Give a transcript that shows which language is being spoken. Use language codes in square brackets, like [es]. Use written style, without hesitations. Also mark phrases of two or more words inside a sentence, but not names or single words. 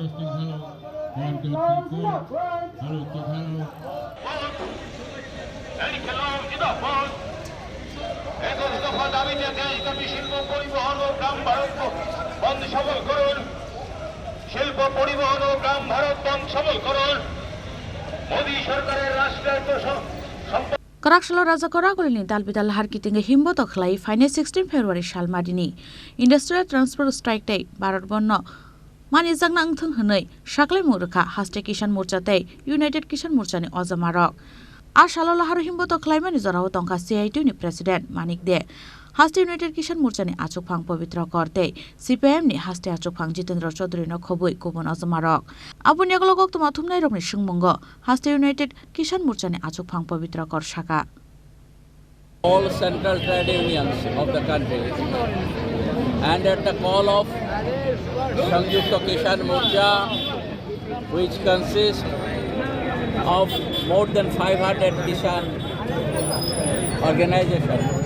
[bn] দফা দাবিতে দেশব্যাপী শিল্প পরিবহন ও গ্রাম ভারত বন্ধ সফল করুন শিল্প পরিবহন ও গ্রাম ভারত বন্ধ সফল করুন মোদি সরকারের রাষ্ট্রায়ত্ত [trp] Karakshalo Raja Koragolini Dalbidal Harkiting Himbo Tokhlai Finance 16 February Salmarini [en] Industrial Transport Strike Day [trp] Bharat Bandh Mani Jangna Angthung Hanai Sakhlaimung Rikha Hashtag Kishan Morcha te United Kishan Morchani Ojamarok Ashalo Lahar Himbo Tokhlai Mani Jorao Tongka CIT ni President Manik de Haste United Kishan Morchani Achukphang Pavitra Korte CPM ni Haste Achukphang Jitendra Chaudhary no Khobui Kubon Ojamarok Abuni Aglogok Tuma Thumnai Romni Sungmungo Haste United Kishan Morchani Achukphang Pavitra Kor Shaka [en] All central trade unions of the country and at the call of Sangyukta Kishan Morcha, which consists of more than 500 Kishan organizations,